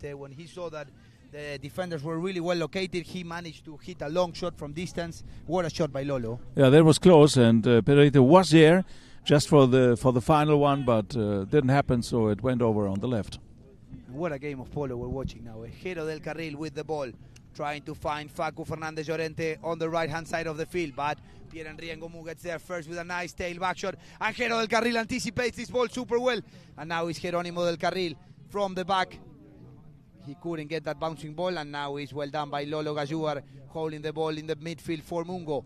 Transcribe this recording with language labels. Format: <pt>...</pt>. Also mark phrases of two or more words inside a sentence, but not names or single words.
<en>When he saw that the defenders were really well located, he managed to hit a long shot from distance. What a shot by Lolo. Yeah, that was close, and Pedrito was there just for the final one, but didn't happen, so it went over on the left. What a game of polo we're watching now. Jero del Carril with the ball, trying to find Facu Fernandez Llorente on the right-hand side of the field, but Pierre-Henri Ngomur gets there first with a nice tail back shot, and Jero del Carril anticipates this ball super well, and now it's Jerónimo del Carril from the back. He couldn't get that bouncing ball, and now it's well done by Lolo Bayugar, holding the ball in the midfield for Mungo.</en>